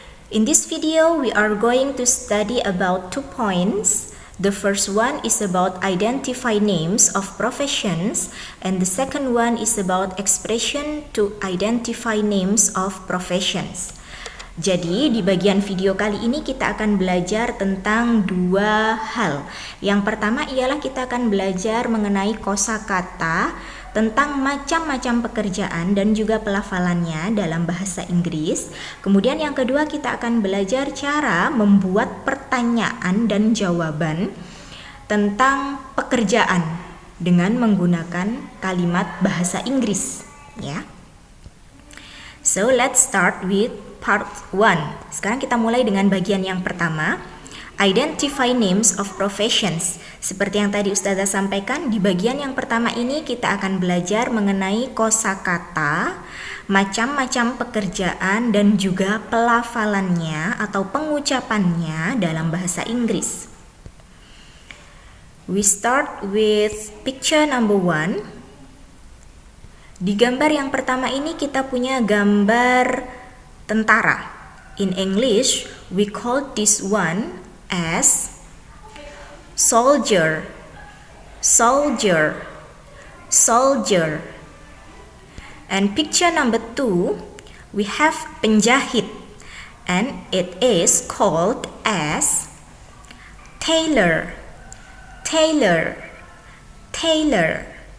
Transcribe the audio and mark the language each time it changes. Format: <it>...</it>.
<en>In this video, we are going to study about 2 points. The first one is about identify names of professions, and the second one is about expression to identify names of professions.</en> <id>Jadi di bagian video kali ini kita akan belajar tentang 2 hal. Yang pertama ialah kita akan belajar mengenai kosakata tentang macam-macam pekerjaan dan juga pelafalannya dalam bahasa Inggris. Kemudian yang kedua kita akan belajar cara membuat pertanyaan dan jawaban tentang pekerjaan dengan menggunakan kalimat bahasa Inggris, ya.</id> <en>So let's start with part 1.</en> <id>Sekarang kita mulai dengan bagian yang pertama.</id> <en>Identify names of professions.</en> <id>Seperti yang tadi Ustazah sampaikan, di bagian yang pertama ini kita akan belajar mengenai kosakata, macam-macam pekerjaan dan juga pelafalannya atau pengucapannya dalam bahasa Inggris.</id> <en>We start with picture number 1.</en> <id>Di gambar yang pertama ini kita punya gambar tentara.</id> <en>In English, we call this one as soldier, soldier, soldier. And picture number 2, we have penjahit, and it is called as tailor, tailor, tailor.</en>